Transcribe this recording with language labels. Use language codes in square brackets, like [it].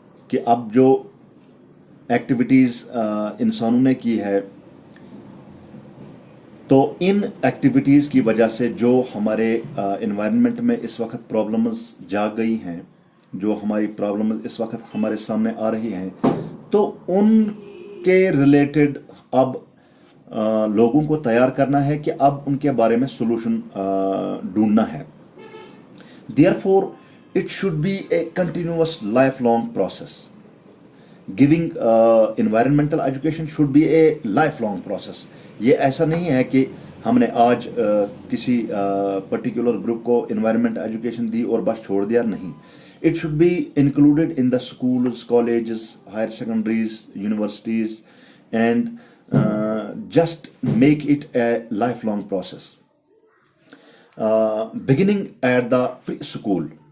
[ur] کہ اب جو ایکٹیویٹیز انسانوں نے کی ہے تو ان ایکٹیویٹیز کی وجہ سے جو ہمارے انوائرمنٹ میں اس وقت پرابلمز جاگ گئی ہیں، جو ہماری پرابلمز اس وقت ہمارے سامنے آ رہی ہیں، تو ان کے ریلیٹڈ اب لوگوں کو تیار کرنا ہے کہ اب ان کے بارے میں سولوشن ڈھونڈنا ہے. [en] Therefore, it should be a continuous lifelong process. Giving environmental education should be a lifelong process. [ur] یہ ایسا نہیں ہے کہ ہم نے آج کسی پرٹیکولر گروپ کو انوائرمنٹ ایجوکیشن دی اور بس چھوڑ دیا، نہیں. [en] It should be included in the schools, colleges, higher secondaries, universities, and just make it a lifelong process. Beginning at the pre-school.